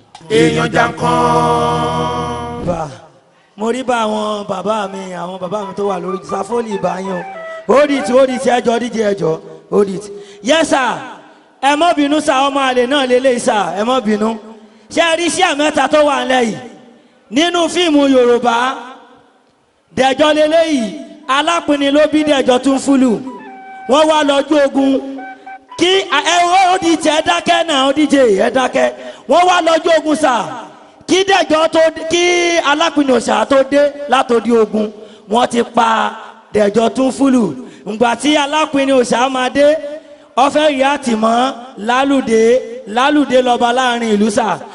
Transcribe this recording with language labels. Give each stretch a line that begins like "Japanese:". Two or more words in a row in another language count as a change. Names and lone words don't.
Yoruba: Èèyàn jàǹkàn. Bá, mo rí bá àwọn bàbá mi, àwọn bàbá mi tó wà lórí Sáfólì ìbá yín o.
English: Hold it, hold it,
Yoruba: ẹ jọ̀ọ́, D J, ẹ jọ̀ọ́,
English: hold it. Yes, sir.
Yoruba: Ẹ má bínú, sir, ọmọ àlè náà lélẹ́yìí, sir, ẹ má bínú. Ṣé ẹ rí iṣẹ́ mẹ́ta tó wà nílẹ̀ yìí? Nínú fíìmù Yorùbá, Dẹ̀jọ́ lélẹ́yìí, alápinni ló bí Dẹ̀jọ́ tún fúlù. Wọ́n wá lọ́jú ogun. Kí, ẹ, ẹ,
English: hold it,
Yoruba: ẹ dákẹ́ náà, D J, ẹ dákẹ́. Wọ́n wá lọ́jú ogun, sir. Kí Dẹ̀jọ́ tó, kí alápinni òòṣà tó dé látòdì ogun, wọ́n ti pa Dẹ̀jọ́ tún fúlù. Ǹgbà tí alápinni òòṣà máa dé, ó fẹ́ rí àtìmọ́ Lálùdé, Lálùdé lọ́ba láàrin ìlú, sà.